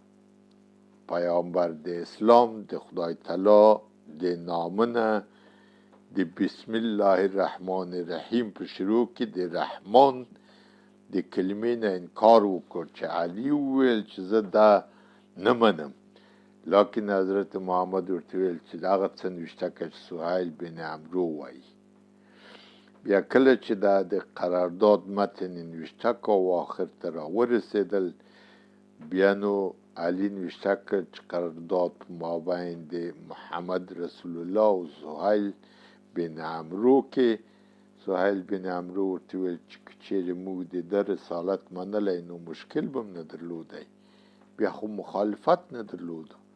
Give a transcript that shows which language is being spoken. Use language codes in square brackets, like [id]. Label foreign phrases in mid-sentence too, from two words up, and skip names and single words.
[ps] پیغمبر د اسلام د خدای تعالی د نامه نه د [ar] بسم الله الرحمن الرحیم [ps] په شروع کې د رحمان د کلمې نه انکار وکړ چې علي وویل چې زه دا نه منم، لکن حضرت محمد ورته ویل چې هغه څه [fa] نوشته که [ps] چې سهیل بن عمرو وایي. بیا کله چې دا د قرارداد متن [fa] نوشته که [ps] او آخر ته راورسېدل، بیا نو علي [fa] نوشته که [ps] چې قرارداد په مابین د محمد رسول الله او سهیل بن عمرو کې. سهیل بن عمرو ورته ویل چې که چېرې موږ د ده رسالت منلی نو مشکل به م نه درلودی، بیا خو مخالفت نه درلوده.